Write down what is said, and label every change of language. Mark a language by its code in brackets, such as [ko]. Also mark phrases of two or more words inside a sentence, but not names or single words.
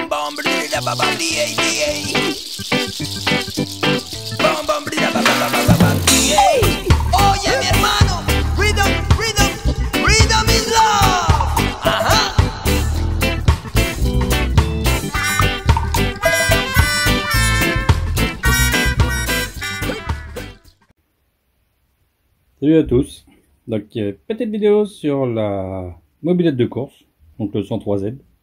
[es] bam brida ba bam di ay di ay. Bam brida ba bam di ay. Oye mi hermano, [en] rhythm, rhythm, rhythm is love. Ajá. [fr] Salut à tous, donc petite vidéo sur la mobilette de course, donc le 103Z.